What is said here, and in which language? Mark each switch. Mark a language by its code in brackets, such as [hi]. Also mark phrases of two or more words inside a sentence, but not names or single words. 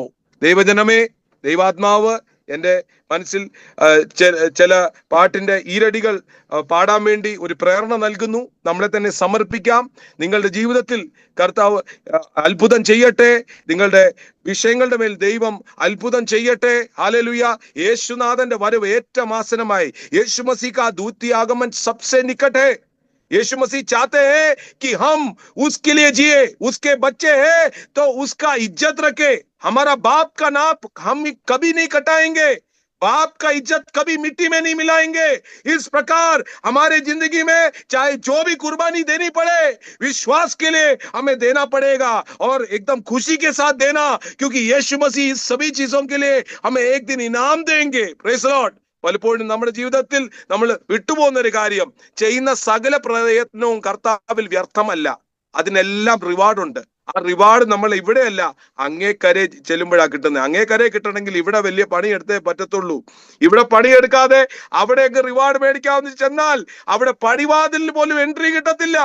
[ml] ദൈവജനമേ, ദൈവാത്മാവ് എൻ്റെ മനസ്സിൽ ചില പാട്ടിന്റെ ഈരടികൾ പാടാൻ വേണ്ടി ഒരു പ്രേരണ നൽകുന്നു. നമ്മളെ തന്നെ സമർപ്പിക്കാം. നിങ്ങളുടെ ജീവിതത്തിൽ കർത്താവ് അത്ഭുതം ചെയ്യട്ടെ. നിങ്ങളുടെ വിഷയങ്ങളുടെ മേൽ ദൈവം അത്ഭുതം ചെയ്യട്ടെ. ഹല്ലേലൂയ. യേശുനാഥന്റെ വരവ് ഏറ്റമാസനമായി. [hi] യേശു മसीह का द्वितीय आगमन सबसे निकट है. यीशु मसीह चाहते हैं कि हम उसके लिए जिए, उसके बच्चे हैं तो उसका इज्जत रखे. हमारा बाप का नाम हम कभी नहीं कटाएंगे, बाप का इज्जत कभी मिट्टी में नहीं मिलाएंगे. इस प्रकार हमारे जिंदगी में चाहे जो भी कुर्बानी देनी पड़े, विश्वास के लिए हमें देना पड़ेगा और एकदम खुशी के साथ देना, क्योंकि यीशु मसीह इस सभी चीजों के लिए हमें एक दिन इनाम देंगे. [en] praise the lord. [ml] പലപ്പോഴും നമ്മുടെ ജീവിതത്തിൽ നമ്മൾ വിട്ടുപോകുന്ന ഒരു കാര്യം, ചെയ്യുന്ന സകല പ്രയത്നവും കർത്താവിൽ വ്യർത്ഥമല്ല. അതിനെല്ലാം റിവാർഡുണ്ട്. ആ റിവാർഡ് നമ്മൾ ഇവിടെയല്ല, അങ്ങേക്കരെ ചെല്ലുമ്പോഴാണ് കിട്ടുന്നത്. അങ്ങേക്കരെ കിട്ടണമെങ്കിൽ ഇവിടെ വലിയ പണിയെടുത്തേ പറ്റത്തുള്ളൂ. ഇവിടെ പണിയെടുക്കാതെ അവിടെയൊക്കെ റിവാർഡ് മേടിക്കാമെന്ന് ചെന്നാൽ അവിടെ പടിവാതിലിന് പോലും എൻട്രി കിട്ടത്തില്ല.